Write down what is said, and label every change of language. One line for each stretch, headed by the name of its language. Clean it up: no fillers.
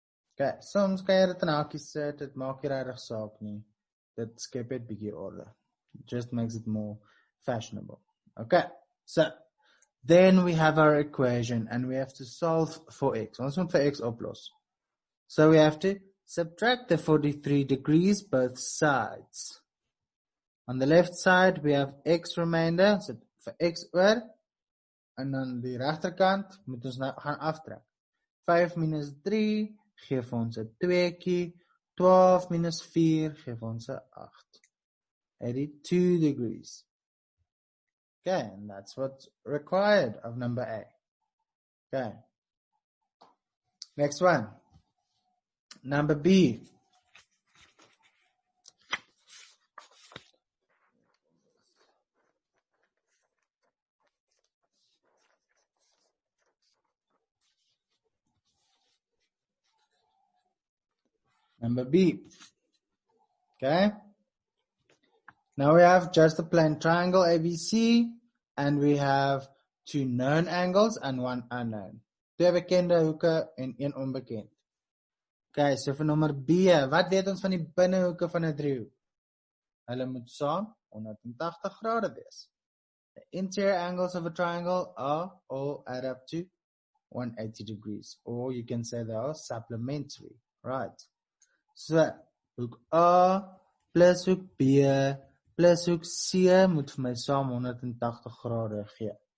Afrikaans: Okay, soms kan jy dit in hakies sit, dit maak nie regtig saak nie. Dit skep dit bietjie orde.
English: It just makes it more fashionable. Okay, so then we have our equation and we have to solve for x.
Afrikaans: Ons moet vir x oplos.
English: So we have to subtract the 43 degrees both sides. On the left side we have x remainder,
Afrikaans: so vir x oor, en dan die regterkant moet ons nou gaan aftrek. 5 minus 3 gee vir ons 'n 2kie, 12 minus 4 gee vir ons 'n 8.
English: 82 degrees. Okay, and that's what's required of number A. Okay. Next one. Number B. Number B. Okay. Now we have just a plain triangle ABC and we have two known angles and one unknown.
Afrikaans: Twee bekende hoeke en een onbekend. Okay, so vir nommer B, wat weet ons van die binnehoeke van 'n driehoek? Hulle moet saam 180 grade wees.
English: The interior angles of a triangle are all add up to 180 degrees, or you can say they are supplementary, right?
Afrikaans: So, hoek A plus hoek B plus hoek C moet vir my saam 180 grade gee.